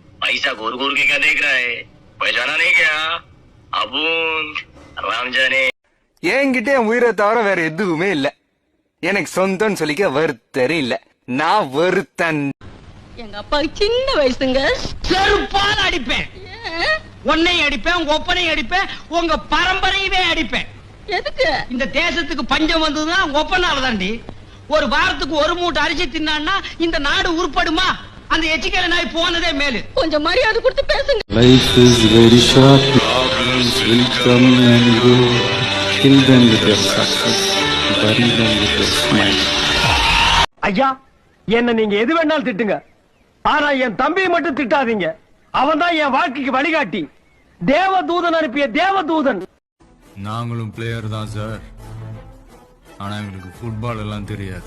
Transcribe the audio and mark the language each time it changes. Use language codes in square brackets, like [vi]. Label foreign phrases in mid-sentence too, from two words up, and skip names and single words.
[hi] ऐसा घूर घूर के क्या देख रहा है? पहचाना नहीं क्या? अबून राम जाने. [ta] என்கிட்ட என் உயிரை தவிர வேற எதுவுமே இல்ல. எனக்கு சொந்தம்னு சொல்லிக்க வருத்தரே இல்ல. நான் வருத்தன். எங்க அப்பா சின்ன வயசுங்க. செருப்பால் அடிப்பேன். உன்னையும் அடிப்பேன், உங்க ஒப்பனையும் அடிப்பேன், உங்க பரம்பரையவே அடிப்பேன். எதுக்கு? இந்த தேசத்துக்கு பஞ்சம் வந்ததுன்னா ஒப்பனால தாண்டி. ஒரு வாரத்துக்கு ஒரு மூட்டை அரிசி தின்னான்னா இந்த நாடு உருப்படுமா? அந்த எச்சிக்கல நாய் போனதே மேலு. கொஞ்சம் மரியாதை கொடுத்து பேசுங்க. [en] Life is very short. Problems will come and go. Kill them with your success. Bury them with your smile. [ta] ஐயா, என்ன நீங்க எது வேணாலும் திட்டுங்க. ஆனா என் தம்பியை மட்டும் திட்டாதீங்க. அவன் தான் என் வாழ்க்கைக்கு வழிகாட்டி. தேவதூதன் அனுப்பிய தேவதூதன். நாங்களும் பிளேயர் தான் சார். ஆனா எங்களுக்கு ஃபுட்பால் எல்லாம் தெரியாது.